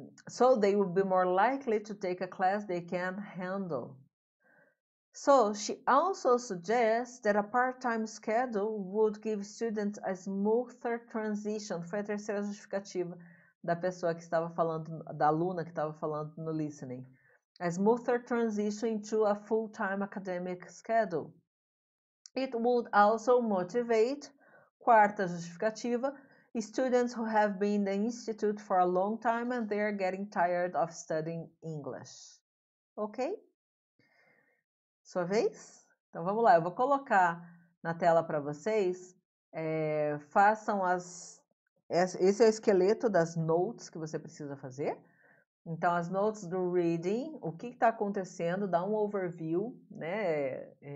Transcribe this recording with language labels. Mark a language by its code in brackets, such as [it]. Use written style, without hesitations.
[en] So they will be more likely to take a class they can handle. So she also suggests that a part-time schedule would give students a smoother transition. [pt] Foi a terceira justificativa da pessoa que estava falando, da aluna que estava falando no listening. [en] A smoother transition into a full-time academic schedule. It would also motivate, [pt] quarta justificativa, [en] students who have been in the institute for a long time and they are getting tired of studying English. [pt] Ok? Sua vez? Então vamos lá, eu vou colocar na tela para vocês. Façam esse é o esqueleto das notes que você precisa fazer. Então, as notes do reading, o que está acontecendo, dá um overview, né?